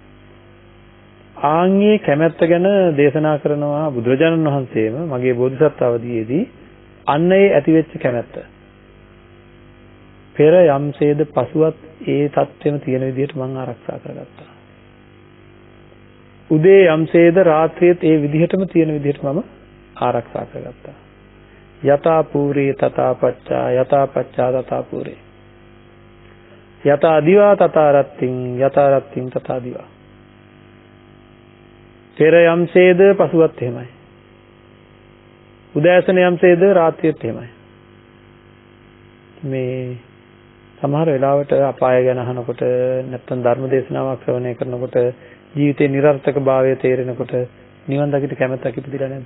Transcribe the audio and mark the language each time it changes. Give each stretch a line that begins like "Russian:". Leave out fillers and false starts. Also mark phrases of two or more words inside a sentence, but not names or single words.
Sinhala: ආන්ගේ කැමැත්ත ගැන දේශනා කරනවා බුදුරජාණන් වහන්සේම මගේ බෝධිසත්ව අවදීයේදී අන්න ඒ ඇතිවෙච්ච කැමැත්ත පෙර යම්සේද පසුවත් ඒ தත්වෙම තියෙන විදිහට මම ආරක්ෂා කරගත්තා. උදේ යම්සේද රාත්‍රියේත් ඒ විදිහටම තියෙන විදිහට මම ආරක්ෂා කරගත්තා.
Pali: යතා පූරේ තථා පච්චා යතා පච්චා තථා පූරේ යතා දිවා තථා රත්තිං යතා රත්තිං තථා දිවා.
Sinhala: පෙර යම්සේද පසුවත් එහෙමයි. උදෑසන යම්සේද රාත්‍රියත් එහෙමයි. මේ සමහර වෙලාවට අපාය ගැන අහනකොට නැත්නම් ධර්ම දේශනාවක් ශ්‍රවණය කරනකොට ජීවිතේ නිර්ර්ථකභාවය තේරෙනකොට නිවන් දකිට කැමැත්තක් ඉපදිලා නැද්ද?